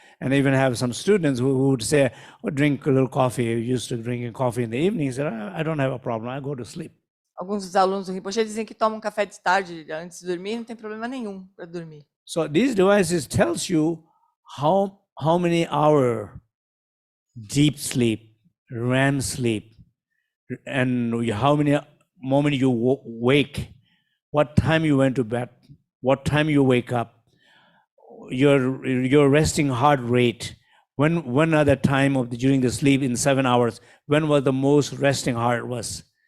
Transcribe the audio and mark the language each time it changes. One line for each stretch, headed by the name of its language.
English: And I even have some students who would say, oh, drink a little coffee. I used to drink coffee in the evenings. I don't have a problem. I go to sleep.
Portuguese: Alguns dos alunos do Rinpoche dizem que tomam café de tarde antes de dormir, não tem problema nenhum para dormir.
English: So these devices tells you how many hour deep sleep, REM sleep, and how many moment you wake, what time you went to bed, what time you wake up, your resting heart rate, when other time of during the sleep in 7 hours, when was the most resting heart was.